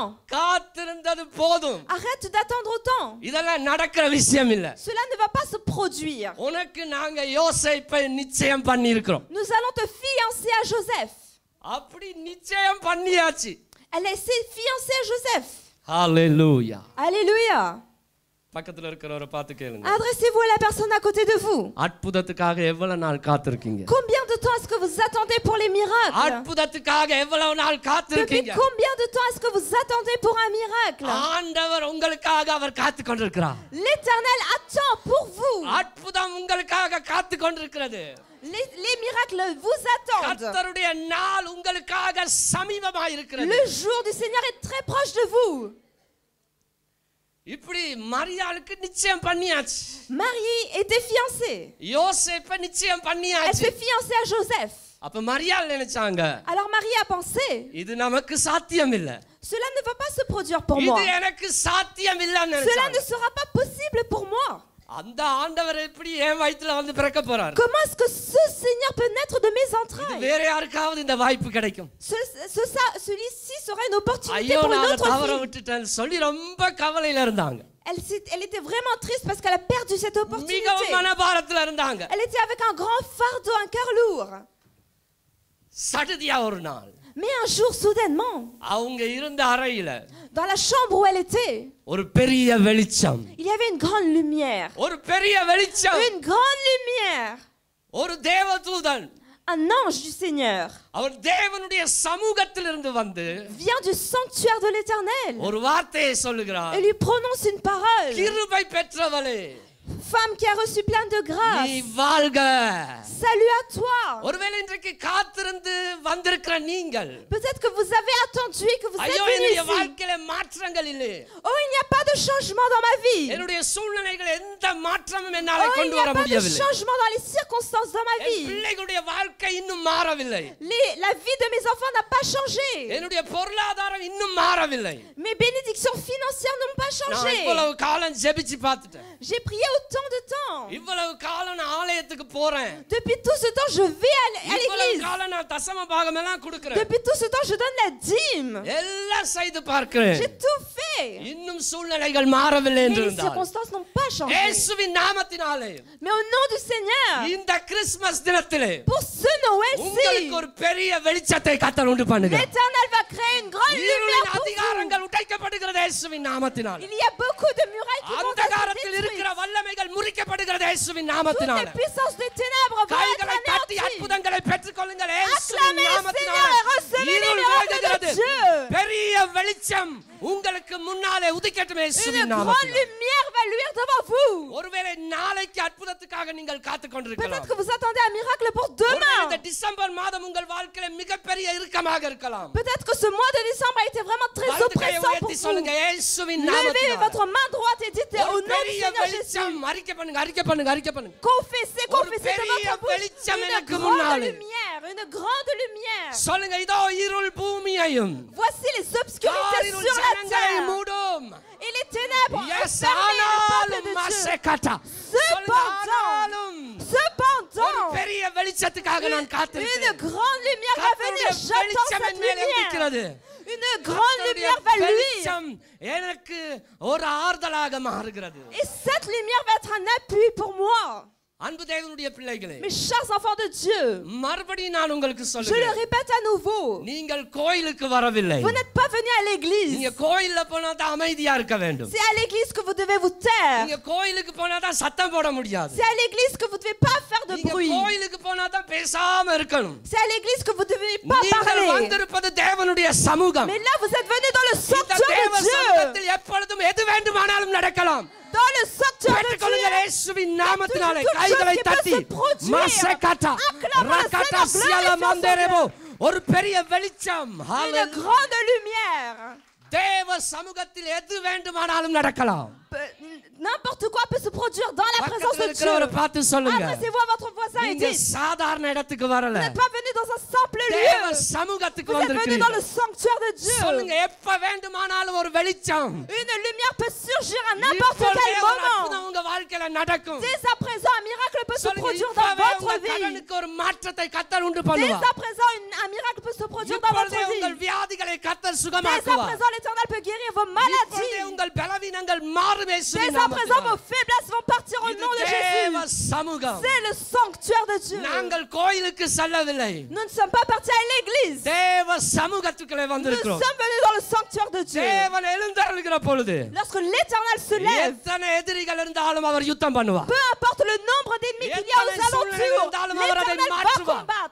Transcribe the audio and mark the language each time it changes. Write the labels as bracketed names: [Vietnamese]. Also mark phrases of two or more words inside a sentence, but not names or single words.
[Tamil] காத்திருந்தது போதும். [French] Arrête d'attendre autant. [Tamil] இதெல்லாம் நடக்கிற விஷயம் இல்ல. [French] Cela ne va pas se produire. [Tamil] உனக்கு நாங்க யோசேப்பை நிச்சயம் பண்ணி இருக்கிறோம். [French] Nous allons te fiancer à Joseph. [Tamil] அப்படி நிச்சயம் பண்ணியாச்சு. [French] Elle s'est fiancée à Joseph. [Tamil] ஹalleluya. [French] Alléluia. [Tamil] பக்கத்துல இருக்கிறவரை பார்த்து கேளுங்க, [French] Adressez-vous à la personne à côté de vous. [Tamil] அற்புதத்துக்காக எவ்வளவு நாள் காத்திருக்கீங்க? [French] Combien de temps est-ce que vous attendez pour les miracles? [Tamil] அற்புதத்துக்காக எவ்வளவு நாள் [French] Depuis [Tamil] காத்திருக்கீங்க? [French] combien de temps est-ce que vous attendez pour un miracle? [Tamil] ஆண்டவர் உங்களுக்காக அவர் காத்து கொண்டிருக்கிறார். [French] L'Éternel attend pour vous. [Tamil] அற்புதம் உங்களுக்காக காத்து கொண்டிருக்கிறது. [French] Les miracles vous attendent. [Tamil] கர்த்தருடைய நாள் உங்களுக்காக சமீபமாய் இருக்கிறது. [French] Le jour du Seigneur est très proche de vous. [Tamil] இப்படி மரியாளுக்கு நிச்சயம் பண்ணியாச்சு. [French] Marie était fiancée. [Tamil] யோசேப்பை நிச்சயம் [French] Elle [Tamil] பண்ணியாச்சு. [French] s'est fiancée à Joseph. [Tamil] அப்ப மரியாள் நினைச்சாங்க, [French] Alors Marie a pensé, [Tamil] இது நமக்கு சாத்தியம் இல்ல, [French] cela ne va pas se produire pour moi. [Tamil] இது எனக்கு சாத்தியம் இல்லன்னு [French] Cela ne [Tamil] நினைச்சாங்க. [French] sera pas possible pour moi. [Tamil] அந்த ஆண்டவர் எப்படி என் வயித்துல வந்து பிறக்க போறார்? [French] Comment est-ce que ce Seigneur peut naître de mes entrailles? [Tamil] வேற யாருக்காவது இந்த வாய்ப்பு கிடைக்கும்? [French] Celui-ci sera une opportunité [Tamil] ஐயோ [French] pour une [Tamil] நான் [French] autre [Tamil] தவற [French] fille. [Tamil] விட்டுட்டேன் சொல்லி ரொம்ப கவலையில இருந்தாங்க. [French] Elle était vraiment triste parce qu'elle a perdu cette opportunité. [Tamil] மிகவும் மனபாரத்துல இருந்தாங்க. [French] Elle était avec un grand fardeau, un cœur lourd. [Tamil] சடுதியா ஒரு நாள் [French] Mais un jour, soudainement, [Tamil] அவங்க இருந்த அறையில [French] dans la chambre où elle était, [Tamil] ஒரு பெரிய வெளிச்சம், [French] il y avait une grande lumière. [Tamil] ஒரு பெரிய வெளிச்சம், [French] Une grande lumière. [Tamil] ஒரு தேவதூதன், [French] Un ange du Seigneur [Tamil] அவர் தேவனுடைய சமூகத்திலிருந்து வந்து [French] vient du sanctuaire de l'Éternel [Tamil] ஒரு வார்த்தையை சொல்லுகிறார். [French] et lui prononce une parole. [Tamil] கிருபை பெற்றவளே, [French] Femme qui a reçu plein de [Tamil] நீ [French] grâce, [Tamil] வாழ்க. [French] salut à toi. [Tamil] ஒருவேளை இன்றைக்கு காத்திருந்து வந்திருக்கிற நீங்கள், [French] Peut-être que vous avez attendu et que vous êtes [Tamil] ஐயோ [French] venu [Tamil] என்னுடைய [French] ici. [Tamil] வாழ்க்கையில மாற்றங்கள் இல்லை, [French] Oh, il n'y a pas de changement dans ma vie. [Tamil] என்னுடைய சூழ்நிலைகள் எந்த மாற்றமும் [French] Oh, [Tamil] என்னால [French] il [Tamil] கொண்டு [French] n'y [Tamil] வர [French] a pas de [Tamil] முடியவில்லை, [French] changement dans les circonstances dans ma [Tamil] என் [French] vie. [Tamil] பிள்ளைகளுடைய வாழ்க்கை இன்னும் மாறவில்லை, [French] La vie de mes enfants n'a pas changé. [Tamil] என்னுடைய பொருளாதாரம் இன்னும் மாறவில்லை. [French] Mes bénédictions financières n'ont pas [Tamil] நான் [French] changé. [Tamil] இவ்வளவு காலம் ஜெபிச்சு பார்த்துட்டேன், [French] J'ai prié autant de temps. [Tamil] இவ்வளவு காலம் நான் ஆலயத்துக்கு போறேன், [French] Depuis tout ce temps, je vais à [Tamil] இவ்வளவு [French] l'église. [Tamil] காலம் நான் தசம பாகம் எல்லாம் கொடுக்கிறேன், [French] Depuis tout ce temps, je donne la dîme. [Tamil] எல்லாம் செய்து பார்க்கிறேன், [French] J'ai tout fait. [Tamil] இன்னும் சூழ்நிலைகள் மாறவில்லை [French] Mais [Tamil] என்று [French] les [Tamil] இருந்தால் [French] circonstances n'ont pas changé. [Tamil] இயேசுவின் நாமத்தினாலே [French] Mais au nom du Seigneur, [Tamil] இந்த கிறிஸ்மஸ் தினத்திலே [French] pour ce Noël-ci, [Tamil] உங்களுக்கு ஒரு பெரிய வெளிச்சத்தை கர்த்தர் உண்டு பண்ணுகிறார். [French] l'Éternel va créer une grande lumière [Tamil] இருளின் [French] pour vous. [Tamil] அதிகாரங்கள் உடைக்கப்படுகிறது இயேசுவின் நாமத்தினாலே. [French] Il y a beaucoup de murailles qui vont être [Tamil] அந்தகாரத்தில் [French] détruites. [Tamil] இருக்கிற வல்லமைகள் முறிக்கப்படுகிறது இயேசுவின் [French] Toutes [Tamil] நாமத்தினாலே. [French] les puissances des ténèbres vont être [Tamil] கைகளை தட்டி [French] anéanties. [Tamil] அற்புதங்களை பெற்றுக்கொள்ளுங்கள் இயேசுவின் [French] Acclamez le [Tamil] நாமத்தினாலே. [French] Seigneur et recevez les [Tamil] இருள் [French] miracles [Tamil] விலகுகிறது. [French] de Dieu. [Tamil] பெரிய வெளிச்சம் உங்களுக்கு முன்னாலே உதிக்கட்டும் [French] Une [Tamil] இயேசுவின் [French] grande [Tamil] நாமத்தினாலே. [French] lumière va luire devant vous. [Tamil] ஒருவேளை நாளைக்கு அற்புதத்துக்காக நீங்கள் காத்துக் கொண்டிருக்கலாம். [French] Peut-être que vous attendez un miracle pour [Tamil] ஒருவேளை [French] demain. [Tamil] இந்த டிசம்பர் மாதம் உங்கள் வாழ்க்கையில மிகப்பெரிய இறுக்கமாக இருக்கலாம். [French] Peut-être que ce mois de décembre a été vraiment très [Tamil] வலது கையை [French] oppressant pour [Tamil] உயர்த்தி [French] vous. [Tamil] சொல்லுங்க இயேசுவின் [French] Levez [Tamil] நாமத்தினாலே. [French] votre main droite et dites au [Tamil] ஒரு [French] nom du [Tamil] பெரிய [French] Seigneur Jésus. [Tamil] வெளிச்சம் அறிக்கை பண்ணுங்க, அறிக்கை பண்ணுங்க, அறிக்கை பண்ணுங்க. [French] Confessez, [Tamil] ஒரு [French] confessez de [Tamil] பெரிய [French] votre bouche. [Tamil] வெளிச்சம் [French] Une [Tamil] எனக்கு [French] grande [Tamil] முன்னாலே. [French] lumière, une grande lumière. [Tamil] சொல்லுங்க, இதோ இருள் பூமியையும் [French] Voici les obscurités [Tamil] காரிருள் [French] sur la [Tamil] ஜனங்களை [French] terre. [Tamil] மூடும். [French] Et les ténèbres Yes, fermées le peuple [Tamil] ஆனாலும் [French] de Dieu. [Tamil] மசெகட்டா. சொல்லுங்க, ஆனாலும் ஒரு [French] Cependant, [Tamil] பெரிய வெளிச்சத்துக்காக நான் [French] une [Tamil] காத்திருக்கிறேன். [French] grande lumière va venir. [Tamil] கர்த்தருடைய [French] J'attends [Tamil] வெளிச்சம் [French] cette [Tamil] என் மேலே [French] lumière. [Tamil] உதிக்கிறது. [French] Une grande [Tamil] கர்த்தருடைய [French] lumière va luire. [Tamil] வெளிச்சம் எனக்கு ஒரு ஆறுதலாக மாறுகிறது. [French] Et cette lumière va être un appui pour moi. [Tamil] அன்பு தேவனுடைய பிள்ளைகளே, [French] Mes chers enfants de Dieu, [Tamil] மறுபடியும் நான் உங்களுக்கு [French] je le [Tamil] சொல்லுகிறேன், [French] répète à nouveau, [Tamil] நீங்கள் கோயிலுக்கு வரவில்லை. [French] vous n'êtes pas venus à l'église. [Tamil] நீங்க கோயில்ல போனா தான் அமைதியா இருக்க வேண்டும். [French] C'est à l'église que vous devez vous taire. [Tamil] நீங்க கோயிலுக்கு போனா தான் சத்தம் போட முடியாது. [French] C'est à l'église que vous ne devez pas faire de [Tamil] நீங்க [French] bruit. [Tamil] கோயிலுக்கு போனா தான் பேசாம இருக்கணும். [French] C'est à l'église que vous ne devez pas [Tamil] நீங்கள் [French] parler. [Tamil] வந்திருப்பது தேவனுடைய சமூகம். [French] Mais là, vous êtes venus dans le [Tamil] இந்த [French] sanctuaire [Tamil] தேவ [French] de Dieu. [Tamil] சமூகத்தில் எப்பொழுதும் எது வேண்டுமானாலும் நடக்கலாம். [French] Dans le sanctuaire de [Tamil] பெற்றுக்கொள்ளுங்கள் [French] Dieu. [Tamil] இயேசுவின் நாமத்தினாலே. [French] toute chose [Tamil] கைகளை [French] qui peut [Tamil] தட்டி [French] se produire. மசெகட்டா Acclamons le ரகட்டா Seigneur, [Tamil] சியலமந்தரேபோ. ஒரு பெரிய வெளிச்சம். [French] Une [Tamil] ஹalleluya. [French] grande lumière. [Tamil] தேவ சமூகத்தில் எது வேண்டுமானாலும் நடக்கலாம். [French] N'importe quoi peut se produire dans la présence [Tamil] பக்கத்துல [French] de [Tamil] இருக்கிறவரை [French] Dieu. [Tamil] பார்த்து சொல்லுங்க, [French] Adressez-vous à votre voisin et [Tamil] நீங்க [French] dites, [Tamil] சாதாரண இடத்துக்கு [French] vous [Tamil] வரல, [French] n'êtes pas venus dans un simple [Tamil] தேவ [French] lieu. [Tamil] சமூகத்துக்கு [French] Vous êtes venus dans le [Tamil] வந்திருக்கிறீர்கள். [French] sanctuaire de Dieu. [Tamil] சொல்லுங்க, எப்ப வேண்டுமானாலும் ஒரு வெளிச்சம். [French] Une lumière peut surgir à n'importe [Tamil] இப்பொழுதே [French] quel [Tamil] ஒரு அற்புதம் [French] moment. [Tamil] உங்க வாழ்க்கையில நடக்கும். [French] Dès à présent, un miracle peut se [Tamil] சொல்லுங்க, [French] produire dans [Tamil] இப்பவே [French] votre [Tamil] உங்க [French] vie. [Tamil] கடனுக்கு ஒரு மாற்றத்தை கர்த்தர் உண்டு [French] Dès [Tamil] பண்ணுவார். [French] à présent, un miracle peut se produire dans votre [Tamil] இப்பொழுதே உங்கள் [French] vie. [Tamil] வியாதிகளை கர்த்தர் [French] Dès à [Tamil] சுகமாக்குவார். [French] présent, l'Éternel peut guérir vos [Tamil] இப்பொழுதே [French] maladies. [Tamil] உங்கள் பலவீனங்கள் மாறும் இயேசுவின் [French] Dès à présent, vos [Tamil] நாமத்தினாலே. [French] faiblesses vont partir au [Tamil] இது [French] nom de [Tamil] தேவ [French] Jésus. [Tamil] சமூகம். [French] C'est le sanctuaire de Dieu. [Tamil] நாங்கள் கோயிலுக்கு செல்லவில்லை, [French] Nous ne sommes pas partis à l'église. [Tamil] தேவ சமூகத்துக்குள்ளே [French] Nous [Tamil] வந்திருக்கிறோம். [French] sommes venus dans le sanctuaire de Dieu. [Tamil] தேவன் எழுந்தருளுகிற பொழுது [French] Lorsque l'Éternel se lève, [Tamil] எத்தனை எதிரிகள் இருந்தாலும் அவர் யுத்தம் பண்ணுவார். [French] peu importe le nombre d'ennemis qu'il y a aux alentours, l'Éternel va combattre.